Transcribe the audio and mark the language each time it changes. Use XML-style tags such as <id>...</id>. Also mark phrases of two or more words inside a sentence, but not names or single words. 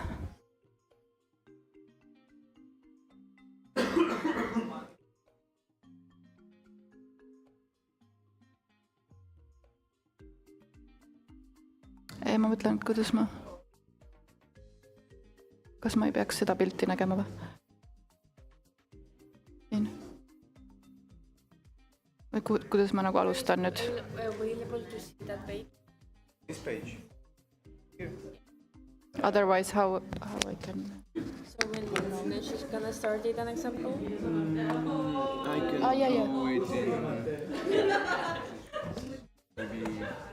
<et>Ei, ma mõtlen, kuidas kas ma ei peaks seda pilti nägema või? Siin. Või kuidas ma nagu alustan nüüd?</et> <en>This page. Otherwise, how I can... So when she's gonna start it, an example? I can do it in maybe...</en>